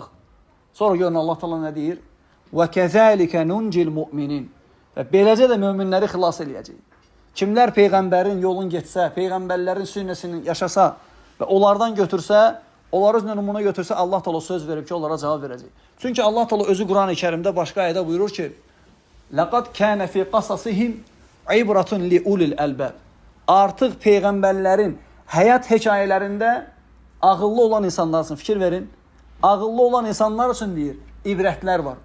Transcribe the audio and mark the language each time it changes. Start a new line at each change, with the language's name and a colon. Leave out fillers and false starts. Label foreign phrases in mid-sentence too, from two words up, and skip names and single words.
Azerbaijani: Sonra görün Allah Taala nə deyir?
Arabic: وكذلك ننجي المؤمنين.
Azerbaijani: Və beləcə də möminləri xilas eləyəcək. Kimlər Peyğəmbərin yolun getsə, Peyğəmbərlərin sünnəsini yaşasa və onlardan götürsə, onları özünə numuna götürsə, Allah Taala söz verib ki, onlara cavab verəcək. Çünki Allah Taala özü Quran-ı Kərimdə başqa ayədə buyurur ki,
Arabic: لَقَدْ كَانَ فِي قَصَصِهِمْ عِبْرَةٌ لِأُولِي الْأَلْبَابِ.
Azerbaijani: Artıq Peyğəmbərlərin həyat hekayələrində ağıllı olan insanlar üçün fikir verin. Ağıllı olan insanlar üçün deyir, ibrətlər var.